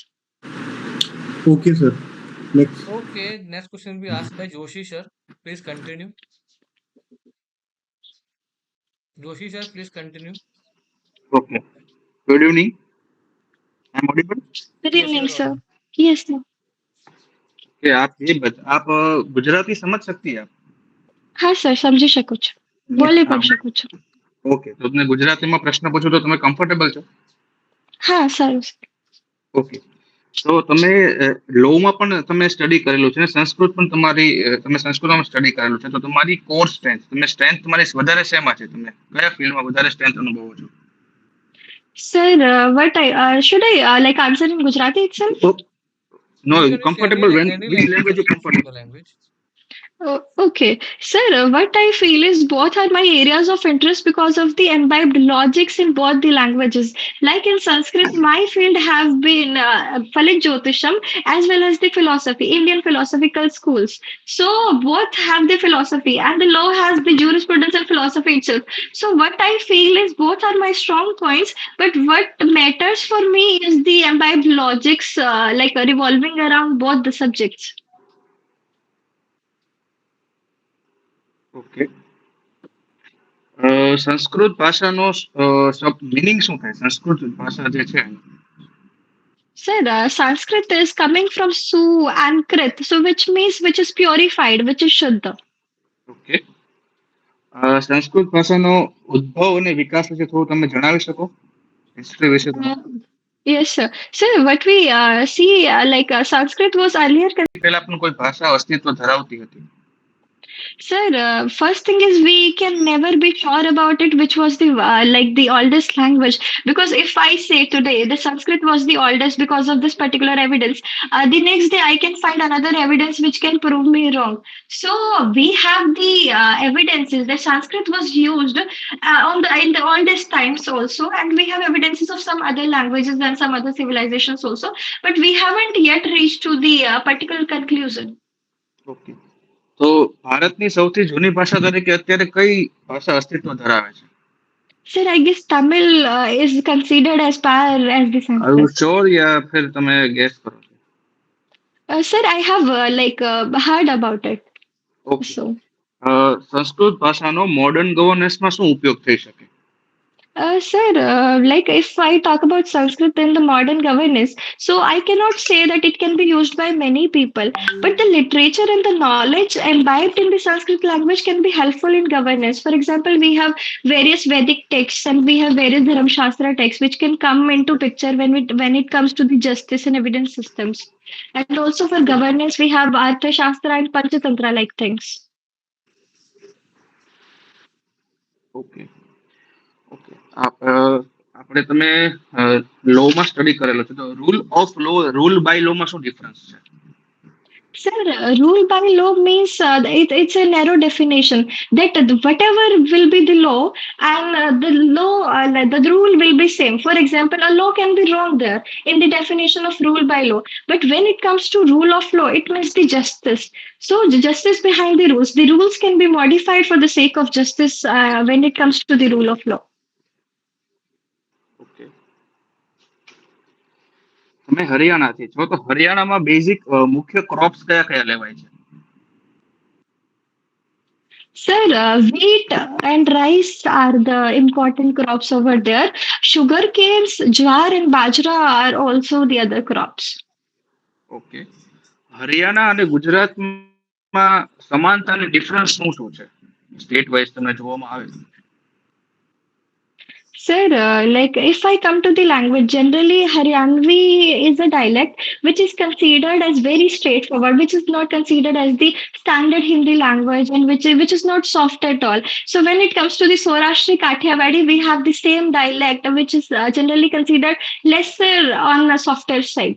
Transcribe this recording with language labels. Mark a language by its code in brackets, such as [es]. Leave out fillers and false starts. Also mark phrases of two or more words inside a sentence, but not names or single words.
[en] Okay, sir. Next. Okay, next question will be asked by Joshi sir. Please continue. Joshi sir, please continue. Okay. Good evening. I'm audible. Good Yes, you evening, are sir. audible. Yes, sir. [hi] कि आप गुजराती समझ सकती है आप? हाँ सर समझी [gu] શકું છું બોલી [hi] हाँ. [gu] પણ શકું છું ઓકે તો તમને ગુજરાતીમાં પ્રશ્ન પૂછું તો તમે કમ્ફર્ટેબલ છો? હા સારું ઓકે. તો તમે લોમાં પણ તમે સ્ટડી કરેલું છે ને સંસ્કૃત પણ તમે સંસ્કૃતમાં સ્ટડી કરેલું છે તો તમારી [en] core strength strength [gu] તમારી વધારે શેમાં છે? તમે કયા ફિલ્ડમાં વધારે સ્ટ્રેન્થ અનુભવો છો? [en] sir what I should I answer in Gujarati itself. No, You can use comfortable when any which language, language no you issues with comfortable? the language. Oh, okay. Sir, what I feel is both are my areas of interest because of the imbibed logics in both the languages. Like in Sanskrit, my field have been Falit Jyotisham as well as the philosophy, Indian philosophical schools. So both have the philosophy and the law has the jurisprudence and philosophy itself. So what I feel is both are my strong points, but what matters for me is the imbibed logics revolving around both the subjects. [gu] ઓકે. સંસ્કૃત ભાષાનો મિનિંગ શું થાય? સંસ્કૃત ભાષા જે છે. [en] Sir, Sanskrit is coming from Su and Krit, so which means which is purified, which is Shuddha. [gu] ઓકે. સંસ્કૃત ભાષાનો ઉદ્ભવ અને વિકાસ વિશે થોડું તમે જણાવી શકો? હિસ્ટ્રી વિશે Uh, તમારે. [en] yes, sir. Sir, what we see, Sanskrit was earlier. [gu] પહેલા પણ કોઈ ભાષા અસ્તિત્વ ધરાવતી હતી. [en] Sir, first thing is we can never be sure about it, which was the oldest language. Because if I say today the Sanskrit was the oldest because of this particular evidence, the next day I can find another evidence which can prove me wrong. So we have the evidences that Sanskrit was used on the in the oldest times also, and we have evidences of some other languages and some other civilizations also, but we haven't yet reached to the particular conclusion. [gu] ઓકે. તો ભારતની સૌથી જૂની ભાષા તરીકે અત્યારે કઈ ભાષા અસ્તિત્વ ધરાવે છે? [en] Sir, I guess Tamil is considered as par as the are you Sanskrit. [gu] શ્યોર [hi] या फिर [gu] તમે ગેસ કરો છો? [en] Sir, I have heard about it. [gu] ઓકે. [en] So, [gu] સંસ્કૃત ભાષાનો [en] modern governanceમાં [gu] શું ઉપયોગ થઈ શકે? [en] sir, if I talk about Sanskrit in the modern governance, so I cannot say that it can be used by many people, but the literature and the knowledge imbibed in the Sanskrit language can be helpful in governance. For example, we have various Vedic texts and we have various Dharam Shastra texts which can come into picture when it comes to the justice and evidence systems. And also for governance, we have Artha Shastra and Panchatantra like things. [gu] ઓકે. ઓકે. આપણે તમે લોમાં સ્ટડી કરેલો છે, તો [en] rule by lawમાં [gu] શું ડિફરન્સ છે? [en] Sir, rule by law means it's a narrow definition that whatever will be the law and the rule will be same. For example, a law can be wrong there in the definition of rule by law, but when it comes to rule of law, it means the justice. So the justice behind the rules can be modified for the sake of justice when it comes to the rule of law. [gu] ઓકે. તમે હરિયાણાથી છો, તો હરિયાણામાં બેઝિક મુખ્ય ક્રોપ્સ કયા કયા લેવાય છે? [en] Sir, wheat and rice are the important crops over there. Sugar canes, jawar and bajra are also the other crops. [gu] ઓકે. હરિયાણા અને ગુજરાતમાં સમાનતા અને ડિફરન્સ શું શું છે? [en] state wise [gu] તમને જોવામાં આવે છે. [en] Sir, if I come to the language, generally Haryanvi is a dialect which is considered as very straightforward, which is not considered as the standard Hindi language and which is not soft at all. So when it comes to the Saurashtra Kathiawadi, we have the same dialect which is generally considered lesser on the softer side.